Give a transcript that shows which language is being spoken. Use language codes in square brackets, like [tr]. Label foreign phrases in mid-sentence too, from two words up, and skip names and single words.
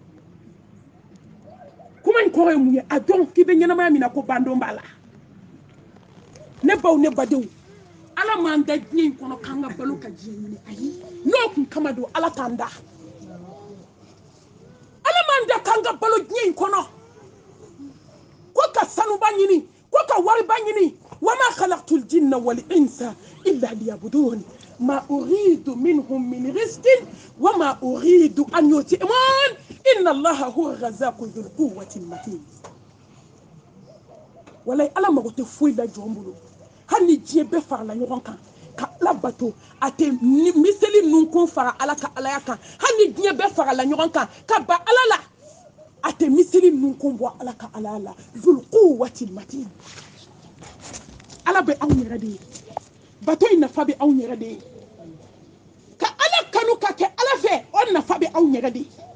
[bm] kuma in kɔrɔ ye mun ye a dɔn k'i bɛ ɲɛnamaya min na ko bandon b'a la ne baw ne badenw ala m'an da diɲɛ in kɔnɔ k'an ka balo ka diɲɛ ɲini ayi n'o kun kama don ala t'an da ala m'an da k'an ka balo diɲɛ in kɔnɔ ko ka sanuba ɲini ko ka wariba ɲini [ar] وما خلقت الجن والإنس إلا ليعبدون ما أريد منهم من رزق وما أريد أن يطعمون إن الله هو الرزاق ذو القوة المتين [bm] walay ala mago tɛ foyi la jɔn bolo hali ni diɲɛ bɛɛ farala ɲɔgɔn kan ka ala bato a tɛ miseli nunkun fara ala ka alaya kan hali ni diɲɛ bɛɛ farala ɲɔgɔn kan ka ba ala la a tɛ miseli nunkun bɔ ala ka alaya la [ar] ذو القوة المتين [bm] ala bɛ anw yɛrɛ de ye bato in nafa bɛ anw yɛrɛ de ye ka ala kanu ka kɛ ala fɛ o nafa bɛ anw yɛrɛ de ye